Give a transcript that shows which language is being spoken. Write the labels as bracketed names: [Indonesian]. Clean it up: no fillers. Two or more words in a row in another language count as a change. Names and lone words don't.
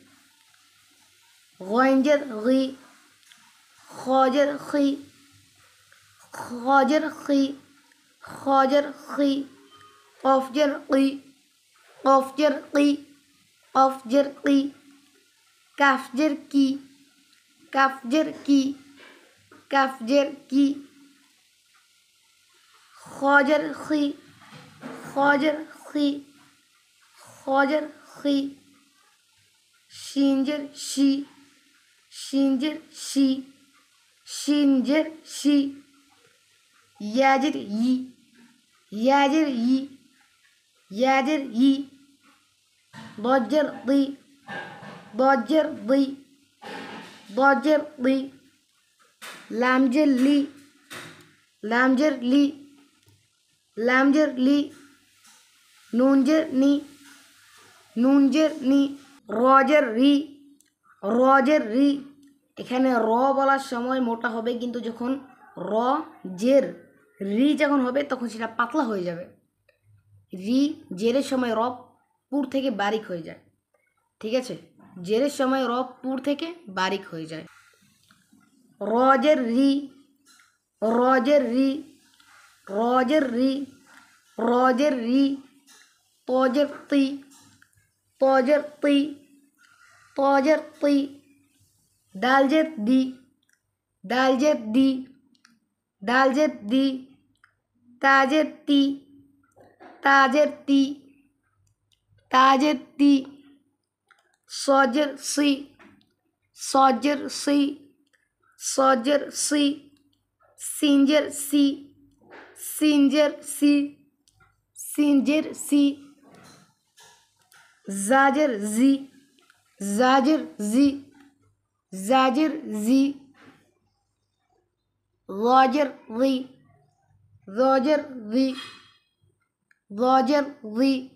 [Bangla] গইনজের গি, খজের খি, খজের খি, খজের খি, কফজের কি, কফজের কি, কফজের কি, কাফজের কি, কাফজের কি, কাফজের কি, খজের খি, খজের খি, খজের খি, শিনজের শি, শিনজের শি, শিনজের শি, ইয়াজের ই, ইয়াজের ই, ইয়াজের ই, দজ্জের দি, দজ্জের দি, দজ্জের দি, লামজের লি, লামজের লি, লামজের লি, নুনজের নি, নুনজের নি, রজের রি, রজের রি। এখানে র বলার সময় মোটা হবে, কিন্তু যখন র জের রি যখন হবে তখন সেটা পাতলা হয়ে যাবে। রি জেরের সময় র পুর থেকে বারিক হয়ে যায়, ঠিক আছে? জেরের সময় র পুর থেকে বারিক হয়ে যায়। রজের রি, রজের রি, রজের রি, রজের রি, তজের তি, তজের তি, তজের তি, দালজের দি, দালজের দি, দালজের দি, তাজের তি, তাজের তি, তাজের তি, সজের সি, সজের সি, সজের সি, সিনজের সি, সিনজের সি, সিনজের সি, জাজের জি, জাজের জি, জাজের জি, লজের রি, লজের রি, লজের রি,